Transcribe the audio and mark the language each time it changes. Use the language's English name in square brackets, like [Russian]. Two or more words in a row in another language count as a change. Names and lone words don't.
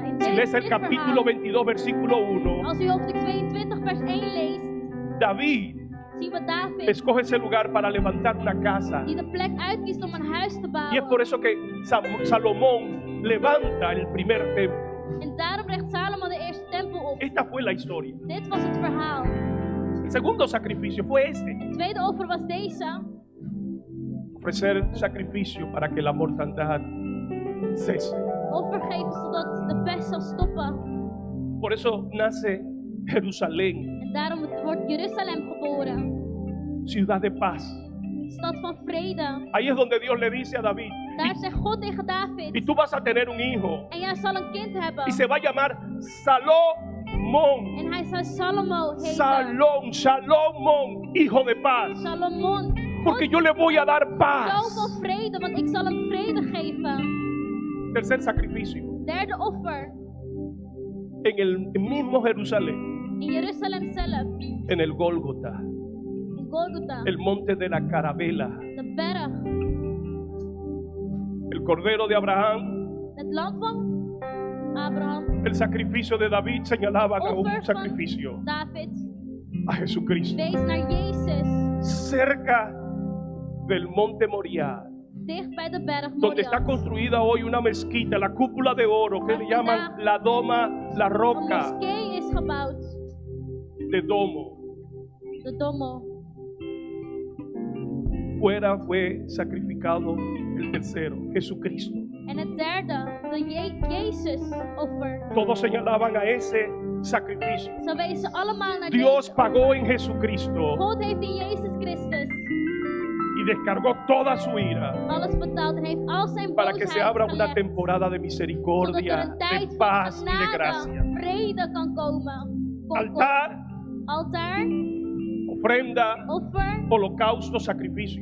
[Dutch] In [Spanish] Si lees el [Dutch] dit [Spanish] capítulo [Dutch] verhaal. [Spanish] 22, versículo 1, [Dutch] Als u hoofdstuk 22 vers 1 leest, [Spanish] David [Dutch] zien we David [Spanish] escoge ese lugar para levantar una casa. [Dutch] die de plek uitkiest om een huis te [Spanish] Y es [Dutch] bouwen. [Spanish] por eso que Salomón levanta el primer templo. [Dutch] En daarom richt Salomo de eerste tempel op. [Spanish] Esta fue la historia. [Dutch] Dit was het verhaal. [Spanish] El segundo sacrificio fue este. [Dutch] Het tweede offer was deze. [Spanish] Ofrecer sacrificio para que la mortandad cese. [Dutch] Offer geven zodat de pest zal stoppen. [Spanish] Por eso nace Jerusalén, [Dutch] En daarom wordt Jeruzalem geboren. [Spanish] ciudad de paz. [Dutch] Stad van vrede. [Spanish] Ahí es donde Dios le dice a David, [Dutch] Daar zegt God tegen [Spanish] y [Dutch] David. [Spanish] tú vas a tener un hijo, [Dutch] En jij zal een kind hebben. [Spanish] y se va a llamar Salomón. [Dutch] En hij zal Salomo heten. [Spanish] Salomón, hijo de paz. [Dutch] Salomon. [Spanish] Porque yo le voy a dar [Dutch] Zoveel [Spanish] paz. [Dutch] vrede, want ik zal hem vrede geven. [Spanish] Tercer sacrificio. [Dutch] Derde offer. [Spanish] En el mismo Jerusalén, [Dutch] In Jeruzalem zelf. [Spanish] en el Gólgota, [Dutch] In Golgotha. [Spanish] el monte de la Carabela, [Dutch] De berg. [Spanish] el cordero de Abraham, [Dutch] Het lam van Abraham. [Spanish] el sacrificio de David señalaban a un [Dutch] Offer van [Spanish] sacrificio [Dutch] David. [Spanish] a Jesucristo. [Dutch] Wees naar Jezus. [Spanish] Cerca del monte Moriah, [Dutch] Dicht bij de berg [Spanish] donde está [Dutch] Moriah. [Spanish] construida hoy una mezquita, la cúpula de oro, que le llaman la doma, la [Dutch] Een [Spanish] roca [Dutch] moskee is gebouwd. [Spanish] de domo. [Dutch] De Domo. [Spanish] Fuera fue sacrificado el tercero, Jesucristo. [Dutch] En het derde, de Jezus offer. [Spanish] Todos señalaban a ese sacrificio. [Dutch] Zo wezen allemaal naar [Spanish] Dios [Dutch] deze [Spanish] pagó [Dutch] offer. [Spanish] en Jesucristo [Dutch] God heeft in Jezus Christus [Spanish] y descargó toda su ira [Dutch] alles betaald en heeft al zijn [Spanish] para que se abra [Dutch] boosheid [Spanish] una [Dutch] gelegd. [Spanish] temporada de [Dutch] Zodat er [Spanish] misericordia, [Dutch] een tijd [Spanish] de [Dutch] van [Spanish] paz y de [Dutch] genade, [Spanish] gracia. [Dutch] vrede kan komen. [Spanish] Altar, [Dutch] Altaar, [Spanish] ofrenda, [Dutch] offer, [Spanish] holocausto, sacrificio.